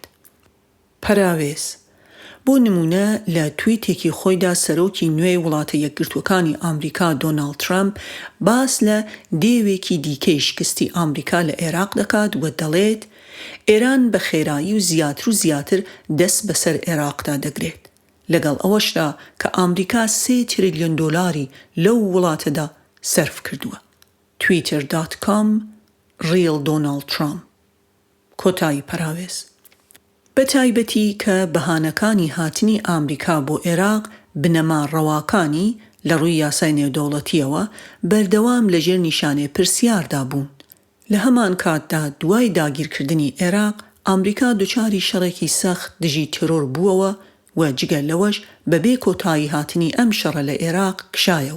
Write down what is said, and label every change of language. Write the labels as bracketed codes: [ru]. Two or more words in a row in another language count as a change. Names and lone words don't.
[ckb] پەراوێز بۆ نمونە لە تویتێکی خۆیدا سەرۆکی نوێی وڵاتە یەکگرتوەکانی ئامریکا دۆناڵد ترامپ باس لە دێوێکی دیکەی شکستی ئامریکا لە عێراق دەکات و دەڵێت ئێران بە خێرایی و زیاتر دەست بەسەر عێراقدا دەگرێت، لەگەڵ ئەوەشدا کە ئامریکا 3 تریلیۆن دۆلاری لەو وڵاتەدا سەرف کردووە. twitter.com real Donald Trump. کۆتایی پەراوێز. بە تایبەتی کە بەهانەکانی هاتنی ئامریکا بۆ عێراق بنەما ڕەواکانی لە ڕووی یاسای نێودەوڵەتیەوە بەردەوام لەژێر نیشانێ پرسیاردا بوون. لە هەمان کاتدا دوای داگیرکردنی عێراق ئامریکا دوچاری شەڕێکی سەخت دژی تیرۆر بووەوە و جگەر لەوەش بەبێ کۆتایی هاتنی ئەم شەڕە لە عێراق کشایەوە.